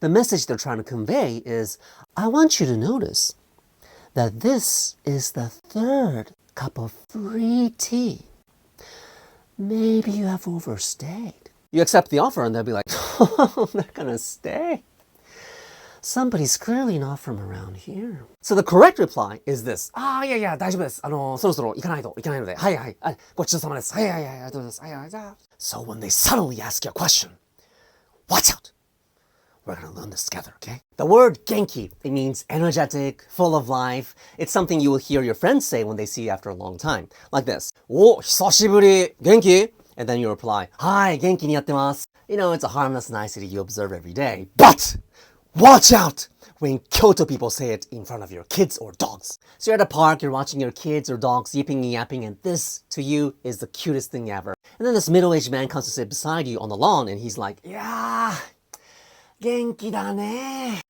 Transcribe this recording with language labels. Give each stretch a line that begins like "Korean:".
English: The message they're trying to convey is, I want you to notice that this is the third cup of free tea. Maybe you have overstayed. You accept the offer and they'll be like, oh, they're gonna stay? Somebody's clearly not from around here. So the correct reply is this.
Japanese: いやいや、大丈夫です。そろそろ行かないといけないので。はいはい。ごちそうさまです。はいはいはい。ありがとうございます。はいはい。
English: So when they suddenly ask you a question, watch out. We're gonna learn this together, okay? The word genki, it means energetic, full of life. It's something you will hear your friends say when they see you after a long time. Like this.
Japanese: お、久しぶり。元気?
English: And then you reply,
Japanese: はい、元気にやってます.
English: You know, it's a harmless nicety you observe every day. But watch out when Kyoto people say it in front of your kids or dogs. So you're at a park, you're watching your kids or dogs yipping and yapping, and this, to you, is the cutest thing ever. And then this middle-aged man comes to sit beside you on the lawn, and he's like, yeah,
Japanese: 元気だね.